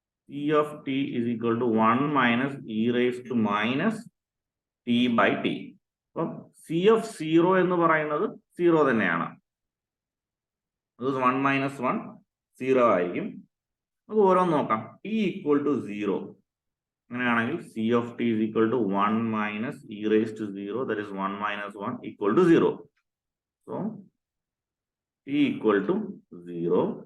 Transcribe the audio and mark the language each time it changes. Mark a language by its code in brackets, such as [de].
[en] c of t is equal to 1 minus e raised to minus t by t. [ml] അപ്പം c of 0 എന്ന് പറയുന്നത് 0 തന്നെയാണ്. 1 minus 1 0 ആയിരിക്കും. നമുക്ക് ഓരോന്ന് നോക്കാം. [en] t equal to 0 [ml] അങ്ങനെയാണെങ്കിൽ [en] c of t is equal to 1 minus e raised to 0, that is 1 minus 1 equal to 0. So t equal to 0.